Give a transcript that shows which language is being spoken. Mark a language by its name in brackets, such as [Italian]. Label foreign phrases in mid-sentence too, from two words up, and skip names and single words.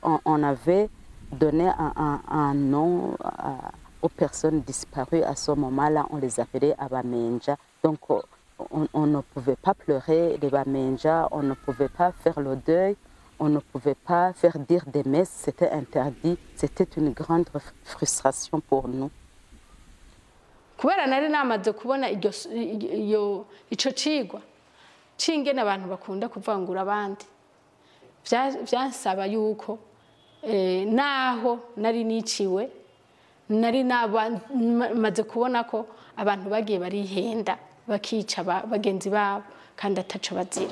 [French] On avait donné un nom aux personnes disparues à ce moment-là. On les appelait Abamenja. Donc on ne pouvait pas pleurer les Bamenja, on ne pouvait pas faire le deuil, on ne pouvait pas faire dire des messes, c'était interdit. C'était une grande frustration pour nous. [Rundi] kubera nari namaze kubona ico cigwa cingene abantu bakunda kuvangura abandi vyansaba yuko naho nari niciwe nari namaze kubona ko abantu bagiye barihenda bakica bagenzi babo kandi ataco bazira.